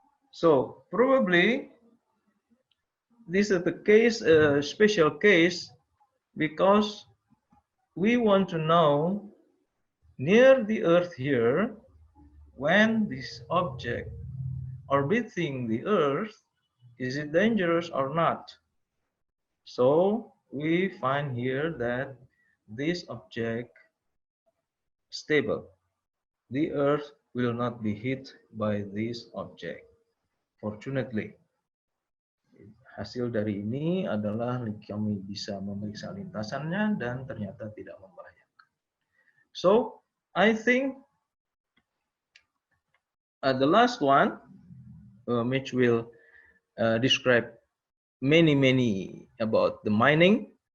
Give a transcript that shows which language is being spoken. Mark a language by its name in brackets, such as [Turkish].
[English] So probably this is the case, a special case, because we want to know near the Earth here, when this object orbiting the Earth, is it dangerous or not? So we find here that this object stable. The Earth will not be hit by this object. [Indonesian] Fortunately, hasil dari ini adalah kami bisa memeriksa lintasannya dan ternyata tidak membahayakan. [English] So, I think the last one, which will describe many about the mining.